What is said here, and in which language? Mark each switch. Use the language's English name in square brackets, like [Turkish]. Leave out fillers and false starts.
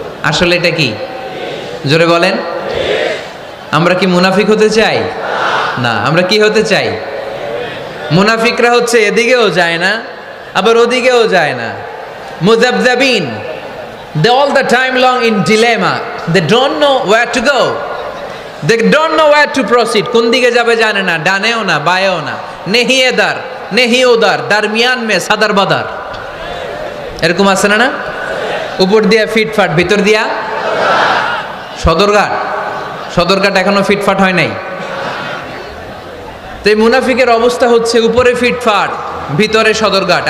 [Bangla] আসলে এটা কি? জোরে বলেন। আমরা কি মুনাফিক হতে চাই? না। আমরা কি হতে চাই? মুনাফিকরা হচ্ছে এদিকেও যায় না আবার ওদিকেও যায় না, মুযাবযাবিন। [English] They all the time long in dilemma. They don't know where to go. They don't know where to proceed. [Bangla] কোন দিকে যাবে জানে না, ডানেও না বায়েও না। [Hindi] নেহি এদার নেহি ওদার, দারমিয়ান মে সাদার বাদার। [Bangla] এরকম আছে না? না, উপর দিয়া ফিটফাট, ভিতর দিয়া সদরঘাট। সদরঘাট এখনো ফিটফাট হয় নাই। তো এই মুনাফিকের অবস্থা হচ্ছে উপরে ফিটফাট, ভিতরে সদরঘাট।